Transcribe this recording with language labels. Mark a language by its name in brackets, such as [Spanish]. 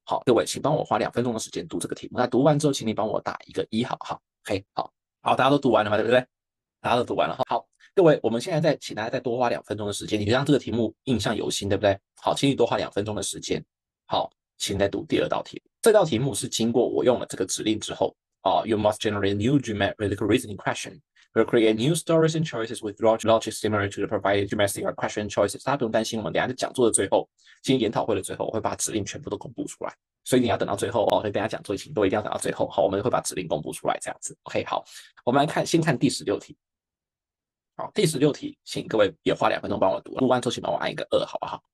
[Chinese] 好，各位请帮我花2分钟的时间读这个题目。那读完之后，请你帮我打一个1，好不好？OK，好，好，大家都读完了吗？对不对？大家都读完了。好，各位，我们现在请大家再多花2分钟的时间，你让这个题目印象犹新，对不对？好，请你多花2分钟的时间。好，请再读第二道题。这道题目是经过我用了这个指令之后， [English] You must generate new geometrical reasoning question. We'll create new stories and choices with logic similar to the provided geometric question choices. [Chinese] 大家不用担心，我们等一下在讲座的最后，今天研讨会的最后，我会把指令全部都公布出来。所以你要等到最后哦，所以等一下讲座请都一定要等到最后。好，我们会把指令公布出来，这样子。 OK，好，我们来看，先看第16题。好，第16题，请各位也花2分钟帮我读，读完之后请帮我按一个2，好不好？